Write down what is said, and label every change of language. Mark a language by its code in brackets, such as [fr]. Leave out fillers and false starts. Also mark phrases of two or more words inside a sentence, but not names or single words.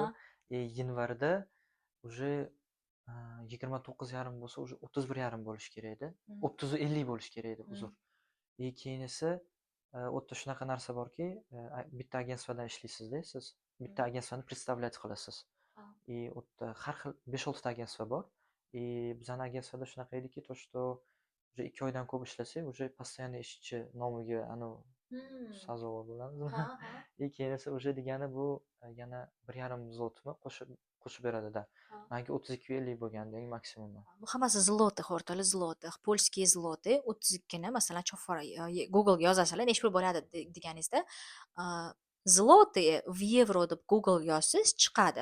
[uz] yanvarda уже 29,5 bo'lsa, уже 31,5 bo'lishi kerak edi. 30-50 bo'lishi kerak edi, uzr. Keyin esa u yerda shunaqa narsa borki, bitta agentstvadan ishlaysiz-da siz. Bitta agentstvani представлять qilasiz. U yerda har xil 5-6 ta agentstva bor. Bizani agentstvada shunaqa ediki, [ru] то что уже [uz] 2 oydan ko'p ishlasak, [ru] уже постоянный [uz] ishchi nomiga sazovor bo'lamizmi? Keyin esa уже degani bu yana 1,5 zlotmi qo'shib beradida. Menga 32,50 bo'lgandi eng maksimumi. Bu hammasi zloty, o'rtoqlar, zloty. Polskiy zloty 32 ni masalan chofara Google ga yozasizlar, necha pul bo'ladi deganingizda, zloty v yevro deb Google yozsangiz chiqadi.